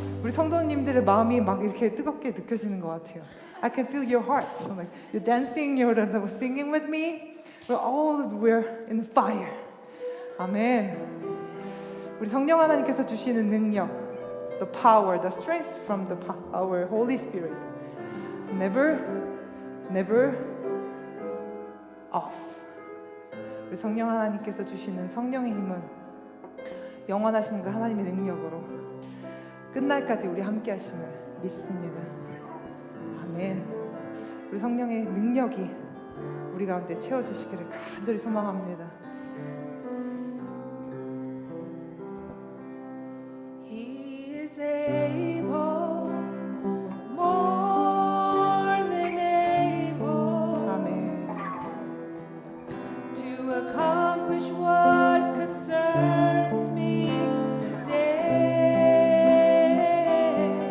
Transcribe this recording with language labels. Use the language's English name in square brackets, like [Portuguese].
[Korean] 성도님들의 마음이 막 이렇게 뜨겁게 느껴지는 것 같아요. [English] I can feel your heart. So like you're dancing, you're singing with me. We're in fire. 아멘. [Korean] 우리 성령 하나님께서 주시는 능력, [English] the power, the strength from our Holy Spirit. Never off. [Korean] 우리 성령 하나님께서 주시는 성령의 힘은 영원하신 그 하나님의 능력으로 끝날까지 우리 함께 하심을 믿습니다. 아멘. 우리 성령의 능력이 우리 가운데 채워주시기를 간절히 소망합니다. [English] He is able, more than able, [Korean] 아멘. [English] to accomplish what concerns me today.